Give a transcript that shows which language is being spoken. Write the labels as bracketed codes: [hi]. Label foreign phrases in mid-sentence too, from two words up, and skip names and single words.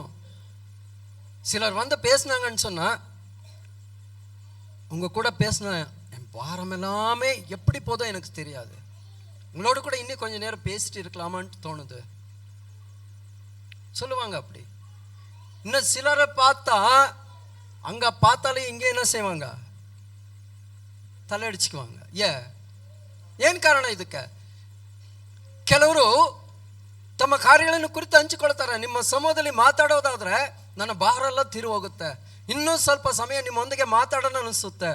[ta] சிலர் வந்து பேசினாங்கன்னு சொன்னா, உங்க கூட பேசின என் வாரம் எல்லாமே எப்படி போதோ எனக்கு தெரியாது, உங்களோட கூட இன்னும் கொஞ்சம் நேரம் பேசிட்டு இருக்கலாமான்னு தோணுது சொல்லுவாங்க. அப்படி இன்னும் சிலரை பார்த்தா அங்க பார்த்தாலே இங்க என்ன செய்வாங்க? [kn] ತಲೆಡಿಸ್ಕೊಳ್ಳುವಾಂಗ. ಏನು ಕಾರಣ ಇದಕ್ಕೆ? ಕೆಲವರು ತಮ್ಮ ಕಾರ್ಯಗಳನ್ನು ಕುರಿತು ಹಂಚಿಕೊಳ್ತಾರೆ. ನಿಮ್ಮ ಸಮೂಹದಲ್ಲಿ ಮಾತಾಡೋದಾದ್ರೆ ನನ್ನ ಭಾರೆಲ್ಲ ತೀರಿ ಹೋಗುತ್ತೆ, ಇನ್ನೂ ಸ್ವಲ್ಪ ಸಮಯ ನಿಮ್ಮೊಂದಿಗೆ ಮಾತಾಡೋಣ ಅನಿಸುತ್ತೆ.